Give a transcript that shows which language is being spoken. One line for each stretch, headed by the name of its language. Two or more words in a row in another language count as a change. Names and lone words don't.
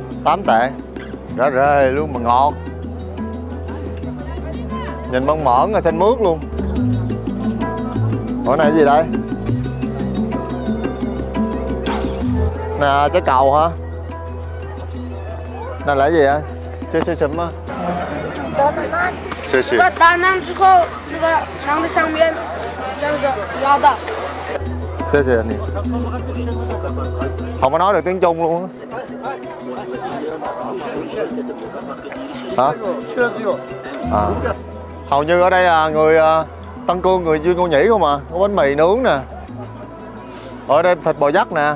Vietnamese: 8 tệ, rã rề luôn mà ngọt. Nhìn mơn mởn là xanh mướt luôn. Ủa này gì đây? Nè, trái cầu hả? Này là cái gì vậy? Chơi sum á.
Chinese: 谢谢。打完之后，那个长的上面那个腰的。谢谢你。
Vietnamese: Không có nói được tiếng Trung luôn á. Hả? À. Hầu như ở đây là người Tân Cương, người Dương Cô Nhĩ không à. Có bánh mì nướng nè. Ở đây thịt bò dắt nè.